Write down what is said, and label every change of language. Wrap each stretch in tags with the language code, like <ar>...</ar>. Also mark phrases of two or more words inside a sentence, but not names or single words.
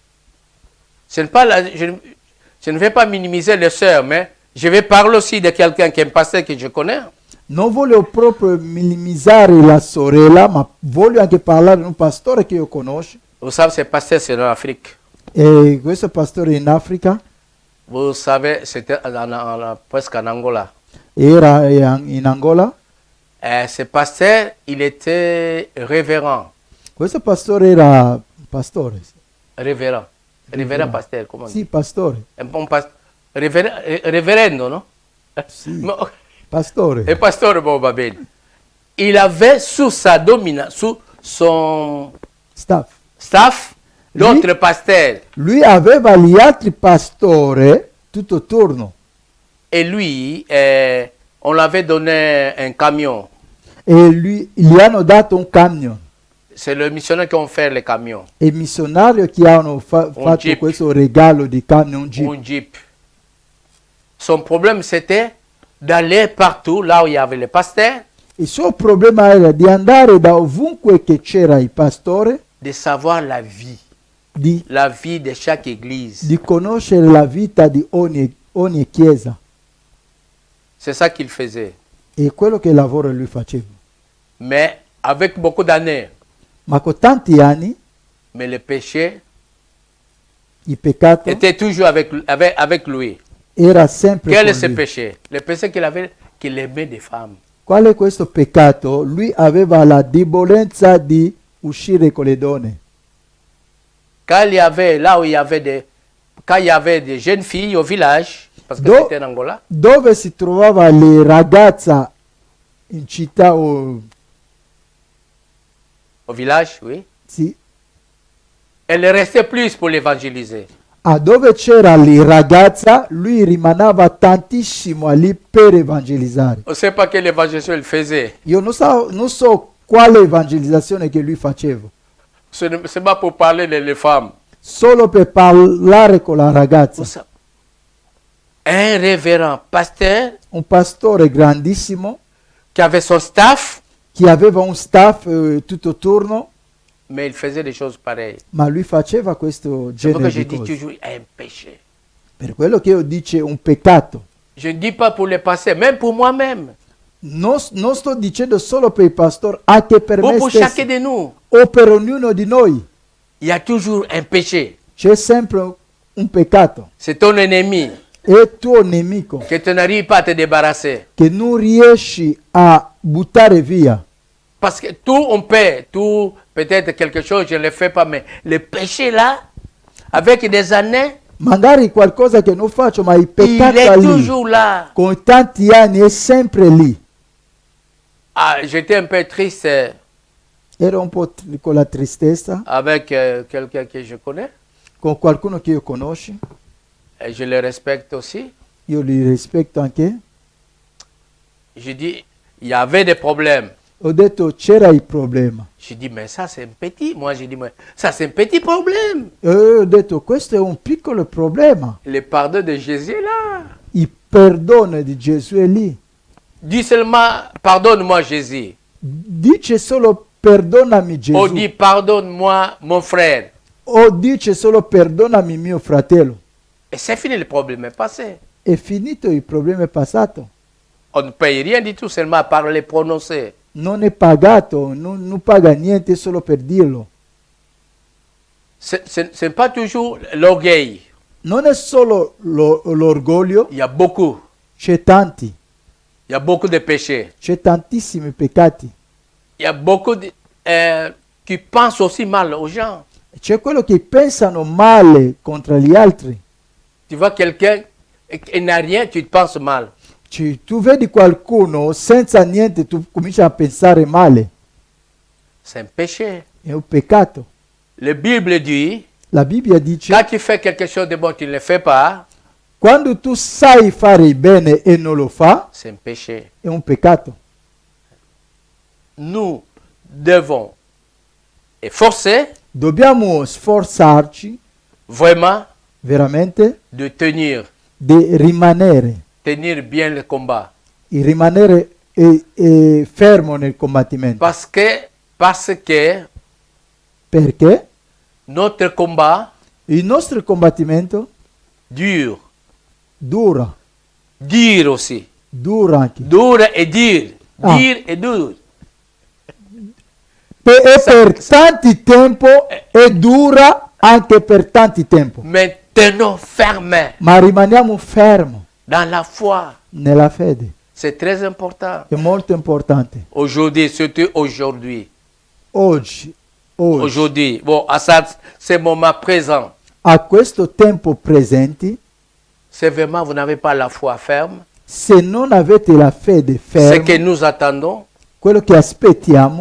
<fr>Je ne vais pas minimiser les sœurs, mais je vais parler aussi de quelqu'un qui est un pasteur que je connais.</fr> <it>Non voglio proprio minimizzare la sorella, ma voglio anche parlare di un pastore che io conosco.</it> <fr>Vous savez, ce pasteur, c'est en Afrique.</fr> <it>E questo pastore in Africa</it> <fr>Vous savez, c'était presque en Angola.</fr> <it>era in Angola.</it> <fr>Ce pasteur, il était révérend.</fr> <it>Questo pastore era pastore.</it> <fr>Révérend. Révérend pasteur, comment on dit?</fr> <it>Sì, pastore.</it> <fr>Un bon révérendo, non?</fr> <it>Sì, pastore.</it> <fr>Et pasteur, bon, va bien. Il avait sous sa dominance, sous son staff, d'autres pasteurs.</fr> <it>Lui aveva gli altri pastori tutto attorno.</it> <fr>Et lui, on l'avait donné un camion.</fr> <it>E gli hanno dato un camion.</it> <fr>C'est le missionnaire qui a fait les camions.</fr> <it>E i missionari che hanno fatto Jeep. questo regalo di camion Jeep.</it> <fr>Un Jeep. Son problème, c'était d'aller partout, là où il y avait les pasteurs,</fr> <it>Il suo problema era di andare da ovunque che c'era il pastore,</it> <fr>de savoir la vie de chaque église.</fr> <it>di conoscere la vita di ogni chiesa.</it> <fr>C'est ça qu'il faisait.</fr> <it>E quello che lavoro lui faceva.</it> <fr>Mais avec beaucoup d'années, mako tanti yani mais le péché</fr> <it>il peccato</it> <fr>était toujours avec lui.</fr> <it>era sempre</it> <fr>Quel est</fr> <it>con</it> <fr>ce</fr> <it>lui.</it> <fr>péché? Le péché qu'il avait, qu'il aimait des femmes.</fr> <it>Qual è questo peccato? Lui aveva la debolezza di uscire con le donne.</it> <fr>Quand il y avait, là où il y avait quand il y avait des jeunes filles au village, parce que Do- c'était en Angola,</fr> <it>Dove si trovava le ragazze in città o</it> <fr>au village, oui,</fr> <it>sì,</it> <fr>elle restait plus pour l'évangéliser.</fr> <it>dove c'era le ragazza, lui rimaneva tantissimo lì per evangelizzare.</it> <fr>On ne sait pas quelle évangélisation il faisait.</fr> <it>Io non so quale evangelizzazione che lui faceva,</it> <fr>Ce n'est pas pour parler les femmes.</fr> <it>solo per parlare con la ragazza.</it> <fr>Un révérend pasteur</fr> <it>Un pastore grandissimo</it> <fr>qui avait son staff,</fr> <it>che aveva un staff tutto attorno,</it> <fr>mais il faisait des choses pareilles.</fr> <it>ma lui faceva questo</it> <fr>C'est pourquoi</fr> <it>genere</it> <fr>je</fr> <it>di</it> <fr>dis</fr> <it>cose.</it> <fr>toujours un péché.</fr> <it>Per quello che io dice un peccato.</it> <fr>Je ne dis pas pour les pasteurs, même pour moi-même,</fr> <it>Non sto dicendo solo per il pastore, anche per</it> <fr>ou</fr> <it>me</it> <fr>pour</fr> <it>stesso,</it> <fr>chacun de nous.</fr> <it>o per ognuno di noi.</it> <fr>Il y a toujours un péché.</fr> <it>C'è sempre un peccato.</it> <fr>C'est ton ennemi</fr> <it>È tuo nemico</it> <fr>que tu n'arrives pas à te débarrasser.</fr> <it>che non riesci a buttare via.</it> <fr>Parce que tout, on peut, tout, peut-être quelque chose, je ne le fais pas, mais le péché là, avec des années,</fr> <it>Magari qualcosa che non faccio, ma il il peccato</it> <fr>est</fr> <it>è lì.</it> <fr>toujours là.</fr> <it>Con tanti anni è sempre lì.</it> <fr>Ah, j'étais un peu triste</fr> <it>Ero un po' con la tristezza,</it> <fr>avec quelqu'un que je connais,</fr> <it>con qualcuno che io conosci.</it> <fr>et je le respecte aussi.</fr> <it>Io li rispetto anche.</it> <fr>Je dis, il y avait des problèmes.</fr> <it>Ho detto c'era il problema.</it> <fr>Je dis, mais ça c'est un petit. Moi, je dis, mais ça c'est un petit problème.</fr> <it>E ho detto questo è un piccolo problema.</it> <fr>Le pardon de Jésus est là.</fr> <it>Il perdono di Gesù è lì.</it> <fr>Dis seulement, pardonne-moi Jésus.</fr> <it>Dice solo perdonami Gesù.</it> <fr>On dit, pardonne-moi mon frère.</fr> <it>O dice solo perdonami mio fratello.</it> <fr>Et c'est fini, le problème est passé.</fr> <it>È finito, il problema è passato.</it> <fr>On ne paye rien du tout, seulement à part les prononcer.</fr> <it>Non è pagato, non paga niente solo per dirlo.</it> <fr>Ce n'est pas toujours l'orgueil.</fr> <it>Non è solo l'orgoglio,</it> <fr>Il y a beaucoup.</fr> <it>c'è tanti,</it> <fr>Il y a beaucoup de péchés.</fr> <it>c'è tantissimi peccati.</it> <fr>Il y a beaucoup qui pensent aussi mal aux gens.</fr> <it>C'è quello che pensano male contro gli altri.</it> <fr>Tu vois quelqu'un qui n'a rien, tu te penses mal.</fr> <it>Tu vedi qualcuno senza niente, tu cominci a pensare male.</it> <fr>C'est un péché.</fr> <it>È un peccato.</it> <fr>La Bible dit,</fr> <it>La Bibbia dice,</it> <fr>quand tu fais quelque chose de bon, tu ne le fais pas,</fr> <it>quando tu sai fare il bene e non lo fa,</it> <fr>c'est un péché.</fr> <it>è un peccato.</it> <fr>Nous devons efforcer</fr> <it>Dobbiamo sforzarci</it> <fr>vraiment</fr> <it>veramente</it> <fr>de tenir</fr> <it>di</it> <fr>tenir bien le combat.</fr> <it>di rimanere fermo nel combattimento.</it> <fr>Parce que</fr> <it>Perché</it> <fr>notre combat</fr> <it>il nostro combattimento</it> <fr>dure.</fr> <it>dura</it> <fr>Aussi.</fr> <it>anche.</it> <fr>Dur et dire. Ah. Dire et dur.</fr> <it>E per tanti tempo e dura anche per tanti tempo.</it> <fr>Mais tenons ferme</fr> <it>Ma rimaniamo fermi</it> <fr>dans la foi.</fr> <it>nella fede.</it> <fr>C'est très important.</fr> <it>È molto importante.</it> <fr>Aujourd'hui, surtout aujourd'hui.</fr> <it>Oggi,</it> <fr>Aujourd'hui, bon, à ce moment présent,</fr> <it>a questo tempo presenti,</it> <fr>c'est vraiment, vous n'avez pas la foi ferme.</fr> <it>se non avete la fede</it> <fr>Ce que</fr> <it>ferma,</it> <fr>nous attendons,</fr> <it>quello che aspettiamo,</it>